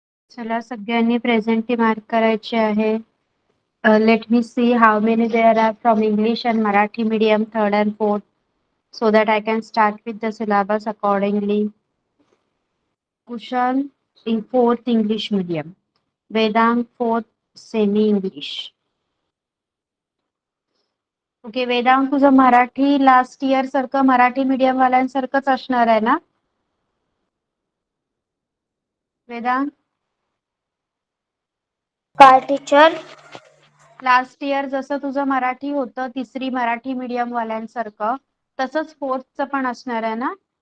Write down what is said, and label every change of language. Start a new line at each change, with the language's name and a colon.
Marathi: चला सगळ्यांनी presenty mark करायची आहे.
English: Let me see how many there are from English and Marathi medium third and fourth, so that I can start with the syllabus accordingly. Kushan in fourth English medium, Vedang fourth semi English.
Marathi: Okay वेदांग, तुझं Marathi last year सारखं Marathi medium वाल्यांसारखंच असणार आहे ना वेदांग? काय teacher? Last year जसं तुझं मराठी होतं तिसरी मराठी मीडियम वाल्यांसारखं तसंच फोर्थचं पण असणार आहे ना?